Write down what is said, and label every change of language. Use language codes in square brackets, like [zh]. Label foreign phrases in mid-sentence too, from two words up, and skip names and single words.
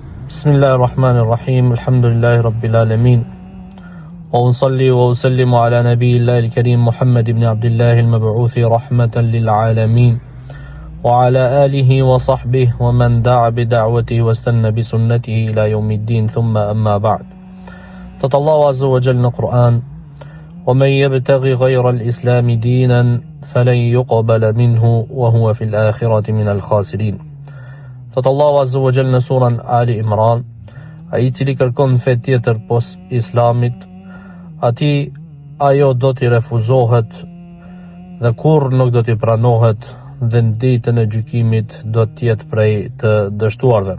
[ar] بسم الله الرحمن الرحيم الحمد لله رب العالمين وأصلي وأسلم على نبي الله الكريم محمد بن عبد الله المبعوث رحمة للعالمين وعلى آله وصحبه ومن دعا بدعوته واستنى بسنته إلى يوم الدين ثم أما بعد. قال الله عز وجل القرآن: ومن يبتغي غير الإسلام دينا فلن يقبل منه وهو في الآخرة من الخاسرين. [sq] Thot Allahu [ar] عز وجل [sq] në surën Ali Imran: ai I cili kërkon fe tjetër pos Islamit, ati ajo do t'i refuzohet dhe kur nuk do t'i pranohet, dhe në ditën e gjykimit do t'jetë prej të dështuarve.